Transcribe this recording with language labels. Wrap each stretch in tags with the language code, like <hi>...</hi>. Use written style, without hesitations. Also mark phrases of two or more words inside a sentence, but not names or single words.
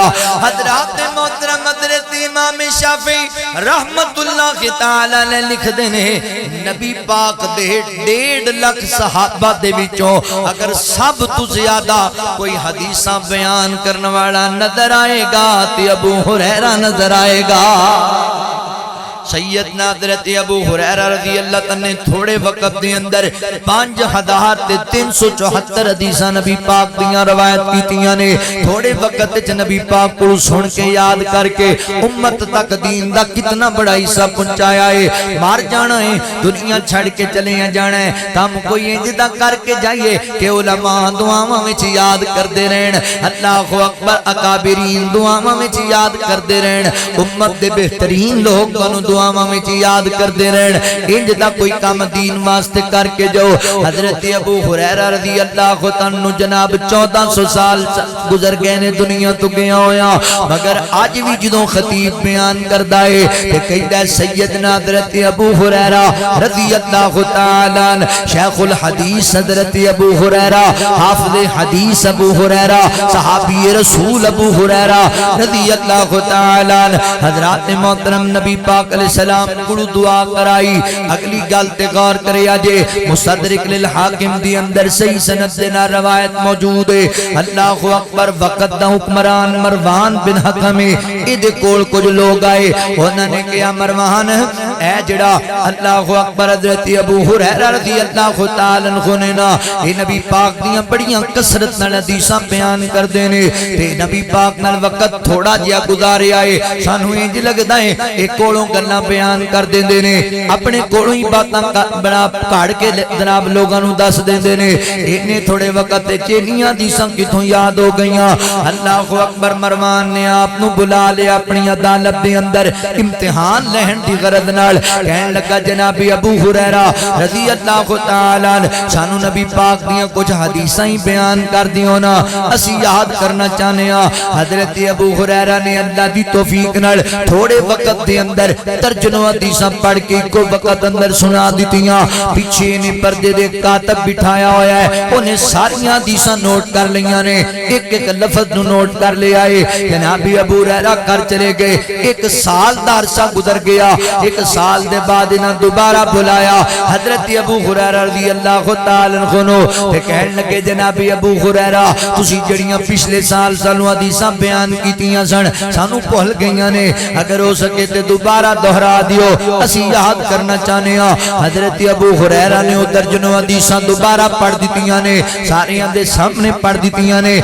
<pa>حضرات محترم حضرت امام شافعی رحمت اللہ تعالی نے لکھ دینے نبی پاک دے 1.5 لاکھ صحابہ دے وچوں اگر سب تو زیادہ کوئی حدیثاں بیان کرنے والا نظر آئے گا تے ابو ہریرہ نظر آئے گا۔ سیدنا حضرت ابو ہریرہ رضی اللہ عنہ نے تھوڑے وقت دے اندر 5374 حدیثاں نبی پاک دیاں روایت کیتیاں نے۔ تھوڑے وقت وچ نبی پاک کو سن کے یاد کر کے امت تک دین دا کتنا بڑا حصہ پہنچایا ہے۔ مار جانا ہے، دنیا چھڑ کے چلے جانا ہے، کام کوئی انجدہ کر کے جائیے کہ علماء دعاواں وچ یاد کردے رہن، اللہ اکبر، اکابرین دعاواں وچ یاد کردے رہن، امت دے بہترین لوگ بنو دعاواں میں یاد کر دے رہن۔ انج دا کوئی کام دین واسطے کر کے جو حضرت ابو ہریرہ رضی اللہ عنہ جناب 1400 سال گزر گئے نے دنیا تو گیا ہویا، مگر آج بھی جدوں خطیب بیان کردا ہے کہ کہدا سیدنا حضرت ابو ہریرہ رضی اللہ تعالی عنہ، شیخ الحدیث حضرت ابو ہریرہ، حافظ حدیث ابو ہریرہ، صحابی رسول ابو ہریرہ رضی اللہ تعالی عنہ۔ حضرات محترم نبی پاک علیہ السلام کو دعا کرائی۔ اگلی گل تے غور کرے اجے مستدرک للحاکم دی اندر صحیح سند دے نال روایت موجود ہے۔ اللہ اکبر۔ وقت دا حکمران مروان بن حکم اے دے کول کچھ لوگ آئے، انہاں نے کہا مروان اے جڑا اللہ اکبر حضرت ابو ہریرہ رضی اللہ تعالی عنہ نے نا اے نبی پاک دیاں بڑیاں کثرت نال حدیثاں بیان کردے نے تے نبی پاک نال وقت تھوڑا جیا گزاریا ہے، سانو انج لگدا ہے اے کولوں گلاں بیان کر دیندے نے، اپنے کولوں ہی باتاں بڑا کاڑ کے جناب لوگاں نوں دس دیندے نے۔ اینے تھوڑے وقت چینیاں حدیثاں کتھوں یاد ہو گئیاں۔ اللہ اکبر۔ مروان نے آپ نو بلا لیا اپنی عدالت دے اندر امتحان لہن دی غرض نال، کہن لگا جناب ابو ہریرہ رضی اللہ تعالی عنہ سانو نبی پاک دیاں کچھ حدیثاں ہی بیان کر دیو نا، اسی یاد کرنا چاہنے ہاں۔ حضرت ابو ہریرہ نے اللہ دی توفیق نال تھوڑے وقت دے اندر ترجمہ حدیثاں پڑھ کے کو وقت اندر سنا دیتیاں۔ پیچھے نے پردے دے کاتب بٹھایا ہویا ہے، انہیں ساریاں حدیثاں نوٹ کر لیاں نے، ایک ایک لفظ نو نوٹ کر لیا ہے۔ جناب ابو ہریرہ کر چلے گئے، 1 سال دا عرصہ گزر گیا، 1 سال دے بعد انہاں دوبارہ بلایا حضرت ابو ہریرہ رضی اللہ تعالی عنہ نو تے کہن لگے جناب ابو ہریرہ تسی جڑیاں پچھلے سال سانو حدیثاں بیان کیتیاں سن سانو بھول گئیاں نے، اگر ہو سکے تے دوبارہ دہرا دیو، اسی یاد کرنا چاہنے ہاں۔ حضرت ابو ہریرہ نے درجنوں حدیثاں دوبارہ پڑھ دیتیاں نے، ساریاں دے سامنے پڑھ دیتیاں نے۔</pa>